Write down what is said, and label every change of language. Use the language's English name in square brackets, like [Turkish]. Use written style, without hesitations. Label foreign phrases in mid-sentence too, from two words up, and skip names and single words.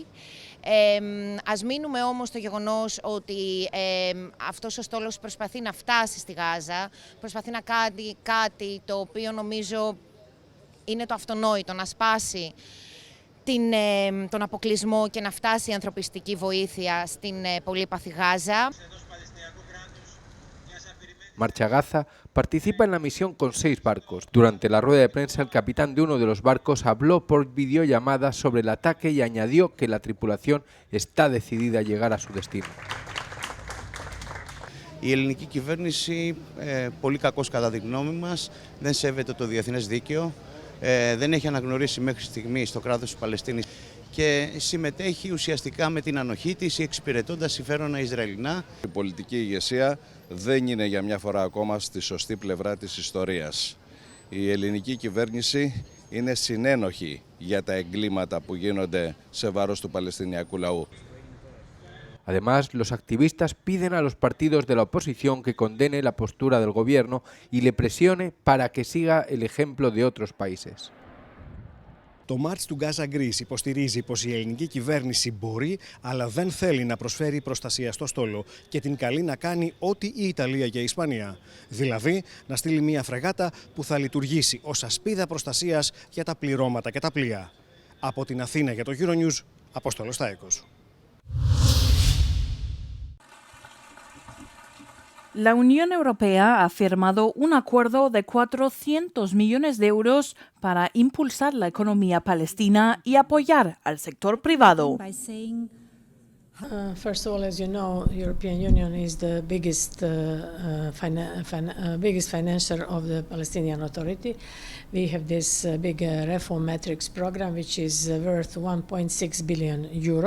[Greek] Ας μείνουμε όμως στο γεγονός ότι αυτός ο στόλος προσπαθεί να φτάσει στη Γάζα, προσπαθεί να κάνει κάτι το οποίο νομίζω είναι το αυτονόητο, να σπάσει τον αποκλεισμό και να φτάσει η ανθρωπιστική βοήθεια στην πολύπαθη Γάζα. [Spanish] Marcha Gaza participa en la misión con 6 barcos. Durante la rueda de prensa, el capitán de uno de los barcos habló por videollamada sobre el ataque y añadió que la tripulación está decidida a llegar a su destino. [Greek] Η ελληνική κυβέρνηση, πολύ κακώς κατά τη γνώμη μας, δεν σέβεται το διεθνές δίκαιο, δεν έχει αναγνωρίσει μέχρι στιγμή στο κράτος της Παλαιστίνης και συμμετέχει ουσιαστικά με την ανοχή της, εξυπηρετώντας συμφέροντα Ισραηλινά. Η πολιτική ηγεσία δεν είναι για μια φορά ακόμα στη σωστή πλευρά της ιστορίας. Η ελληνική κυβέρνηση είναι συνένοχη για τα εγκλήματα που γίνονται σε βάρος του Παλαιστινιακού λαού. [Spanish] Además, los activistas piden a los partidos de la oposición que condene la postura del gobierno y le presione para que siga el ejemplo de otros países. [Greek] Το March to Gaza Greece υποστηρίζει πως η ελληνική κυβέρνηση μπορεί, αλλά δεν θέλει να προσφέρει προστασία στο στόλο και την καλεί να κάνει ό,τι η Ιταλία και η Ισπανία. Δηλαδή, να στείλει μια φρεγάτα που θα λειτουργήσει ως ασπίδα προστασίας για τα πληρώματα και τα πλοία. Από την Αθήνα για το Euronews, Απόστολος Στάικος. [Spanish] La Unión Europea ha firmado un acuerdo de 400 millones de euros para impulsar la economía palestina y apoyar al sector privado. [English] First of all, as you know, the European Union is the biggest financier of the Palestinian Authority. We have this big reform matrix program, which is worth 1.6 billion euro.